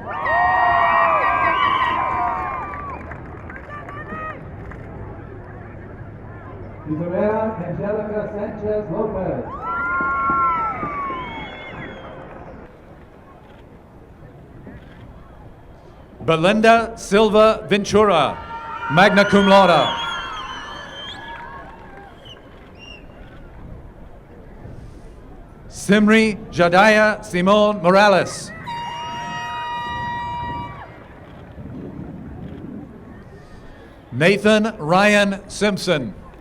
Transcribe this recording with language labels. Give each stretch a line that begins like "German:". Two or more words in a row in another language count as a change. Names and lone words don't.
English: Isabella Angelica Sanchez Lopez. Belinda Silva Ventura,
Latin: magna cum laude.
English: Simri Jadiah Simone Morales. Nathan Ryan Simpson.